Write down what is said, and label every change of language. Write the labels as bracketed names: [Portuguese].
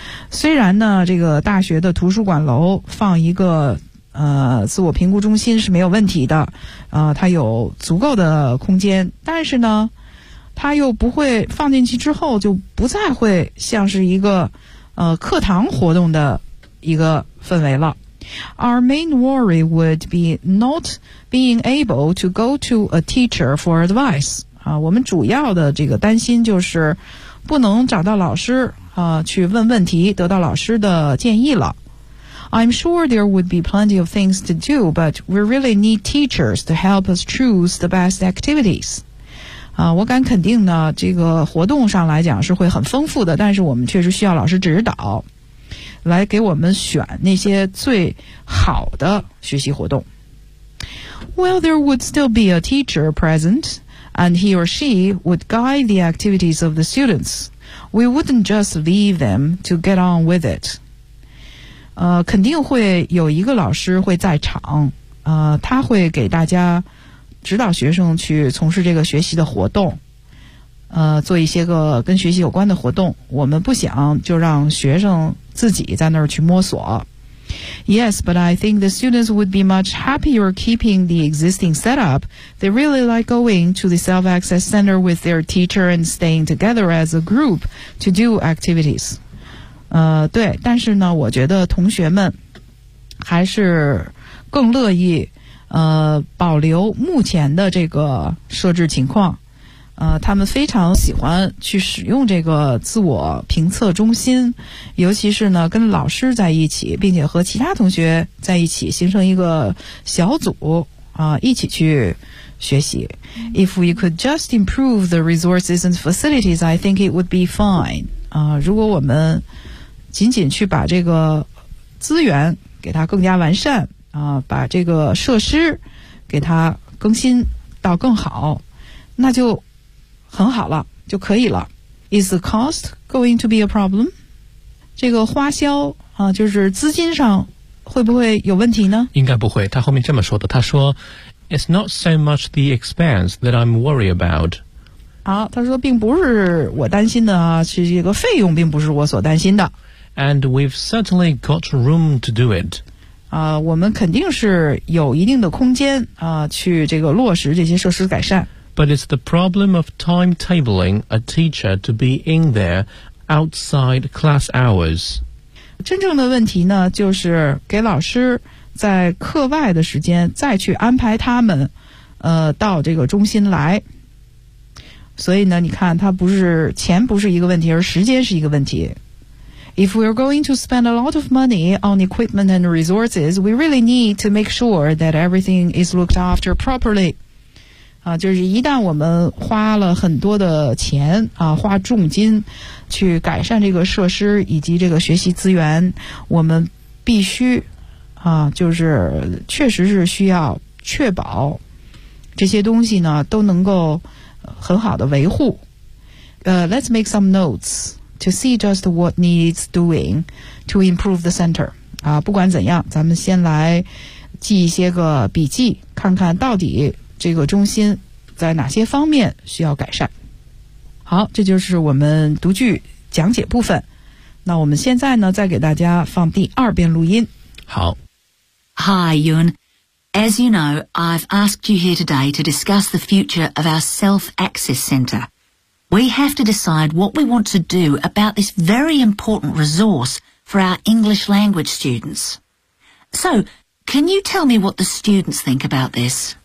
[Chinese] 虽然呢，这个大学的图书馆楼放一个自我评估中心是没有问题的，它有足够的空间，但是呢，它又不会放进去之后就不再会像是一个课堂活动的一个氛围了。 [English] Our main worry would be not being able to go to a teacher for advice. [Chinese] 我们主要的这个担心就是不能找到老师去问问题，得到老师的建议了。 [English] I'm sure there would be plenty of things to do, but we really need teachers to help us choose the best activities. [Chinese] 我敢肯定呢，这个活动上来讲是会很丰富的，但是我们确实需要老师指导，来给我们选那些最好的学习活动。 [English] Well, there would still be a teacher present, and he or she would guide the activities of the students. We wouldn't just leave them to get on with it. [Chinese] 肯定会有一个老师会在场，他会给大家指导学生去从事这个学习的活动，做一些个跟学习有关的活动。我们不想就让学生自己在那儿去摸索。 [English] Yes, but I think the students would be much happier keeping the existing setup. They really like going to the self-access center with their teacher and staying together as a group to do activities. [Chinese] 对，但是呢，我觉得同学们还是更乐意保留目前的这个设置情况。他们非常喜欢去使用这个自我评测中心，尤其是呢跟老师在一起，并且和其他同学在一起形成一个小组一起去学习。 [English] If we could just improve the resources and facilities, I think it would be fine. [Chinese] 如果我们仅仅去把这个资源给它更加完善把这个设施给它更新到更好，那就很好了，就可以了。 [English] Is the cost going to be a problem? [Chinese] 这个花销就是资金上会不会有问题呢？应该不会。他后面这么说的，他说 ： [English] “It's not so much the expense that I'm worried about。” [Chinese] 好，他说并不是我担心的是这个费用并不是我所担心的。 [English] And we've certainly got room to do it。 [Chinese] 我们肯定是有一定的空间去这个落实这些设施改善。 [English] But it's the problem of timetabling a teacher to be in there outside class hours. [Chinese] 真正的问题呢，就是给老师在课外的时间再去安排他们，到这个中心来。所以呢，你看，它不是钱不是一个问题，而时间是一个问题。 [English] If we're going to spend a lot of money on equipment and resources, we really need to make sure that everything is looked after properly. [Chinese] 就是一旦我们花了很多的钱花重金去改善这个设施以及这个学习资源，我们必须就是确实是需要确保这些东西呢都能够很好的维护。 [English] Let's make some notes to see just what needs doing to improve the center. [Chinese] 不管怎样，咱们先来记一些个笔记，看看到底这个中心在哪些方面需要改善。好，这就是我们读句讲解部分。那我们现在呢，再给大家放第二遍录音。好。 [English] Hi, Yun. As you know, I've asked you here today to discuss the future of our self-access center. We have to decide what we want to do about this very important resource for our English language students. So, can you tell me what the students think about this?